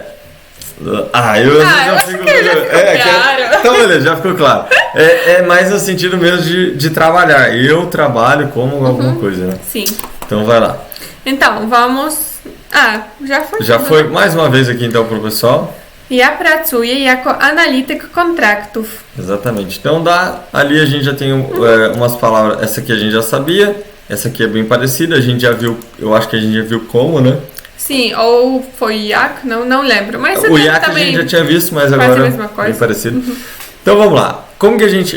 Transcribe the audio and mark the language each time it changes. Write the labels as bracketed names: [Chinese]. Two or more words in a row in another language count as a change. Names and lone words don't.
[Portuguese] Eu acho que já ficou claro. Então, beleza, já ficou claro. É mais no sentido mesmo de trabalhar. Eu trabalho como alguma coisa, né? Sim. Então, vai lá. Então, vamos. Já foi. Já foi mais uma vez aqui, então, pro pessoal. [Polish] Ja pracuję jako analityk kontraktów. [Portuguese] Exatamente. Então, ali a gente já tem umas palavras. Essa aqui a gente já sabia. Essa aqui é bem parecida. A gente já viu. Eu acho que a gente já viu como, né? Sim, ou foi jak, não lembro. Mas o jak também a gente já tinha visto, mas agora é bem parecido. Então, vamos lá. Como que a gente...